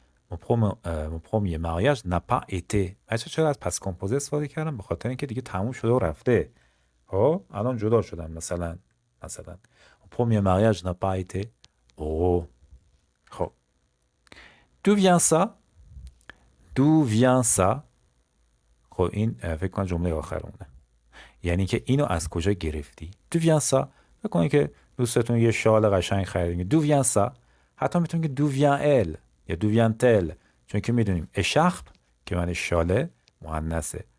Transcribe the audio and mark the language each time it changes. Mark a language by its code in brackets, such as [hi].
[fr] mon premier mariage n'a pas été. [fa] بچه چرا از پس کامپوزه استفاده کردم؟ به خاطر اینکه دیگه تموم شده و رفته. الان جدا شدم. مثلا [fr] mon premier mariage n'a pas été heureux. [fa] خب [fr] d'où vient ça؟ d'où vient ça؟ [fa] خب این فکر کنم جمله آخرونه، یعنی که اینو از کجا گرفتی. [fr] d'où vient ça؟ [fa] فکر کنید که دوستتون یه شال قشنگ خریدین. [fr] d'où vient ça؟ [fa] حتی میتونید که [fr] d'où vient elle [fa] یا [fr] d'où vient elle، [fa] چون که میدونیم écharpe که معنی شاله مؤنثه.